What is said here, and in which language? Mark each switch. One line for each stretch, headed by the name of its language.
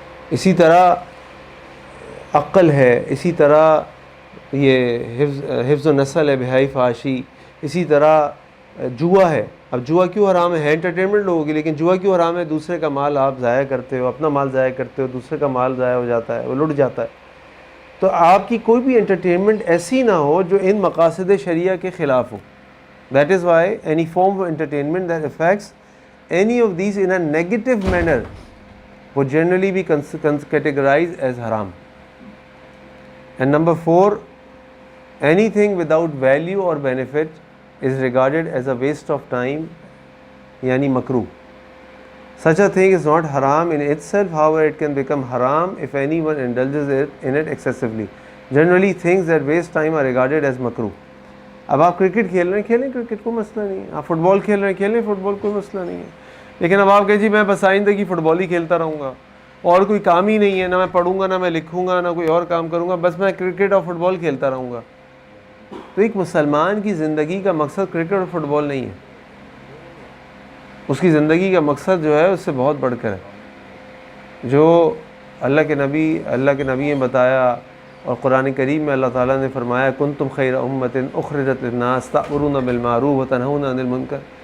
Urdu: اسی طرح عقل ہے, اسی طرح یہ حفظ و نسل ہے, بہائی فحاشی, اسی طرح جوا ہے. اب جوا کیوں حرام ہے انٹرٹینمنٹ لوگوں کی, لیکن جوا کیوں حرام ہے؟ دوسرے کا مال آپ ضائع کرتے ہو, اپنا مال ضائع کرتے ہو, دوسرے کا مال ضائع ہو جاتا ہے, وہ لٹ جاتا ہے. تو آپ کی کوئی بھی انٹرٹینمنٹ ایسی نہ ہو جو ان مقاصد شریعہ کے خلاف ہو.
English: That is why any form of entertainment that affects any of these in a negative manner would generally be categorized as haram. And number 4, anything without value or benefit is regarded as a waste of time, yani makruh. Such a thing is not haram in itself, however it can become haram if anyone indulges in it excessively. Generally things that waste time are regarded as makruh.
Urdu: اب آپ cricket کھیل رہے ہیں, کھیلیں cricket, کوئی مسئلہ نہیں ہے. آپ فٹ بال کھیل رہے ہیں, کھیلیں فٹ بال, کوئی مسئلہ نہیں ہے. لیکن اب آپ کہیں جی میں بس آئندہ کی فٹ بال ہی کھیلتا رہوں گا, اور کوئی کام ہی نہیں ہے, نہ میں پڑھوں گا, نہ میں لکھوں گا, نہ کوئی اور کام کروں گا, بس میں کرکٹ اور فٹ بال کھیلتا رہوں گا. تو ایک مسلمان کی زندگی کا مقصد کرکٹ اور فٹ بال نہیں ہے. اس کی زندگی کا مقصد جو ہے اس سے بہت بڑھ کر ہے, جو اللہ کے نبی نے بتایا, اور قرآن کریم میں اللہ تعالیٰ نے فرمایا
Arabic: کنتم خیر امت اخرجت للناس تأمرون بالمعروف وتنہون عن المنکر.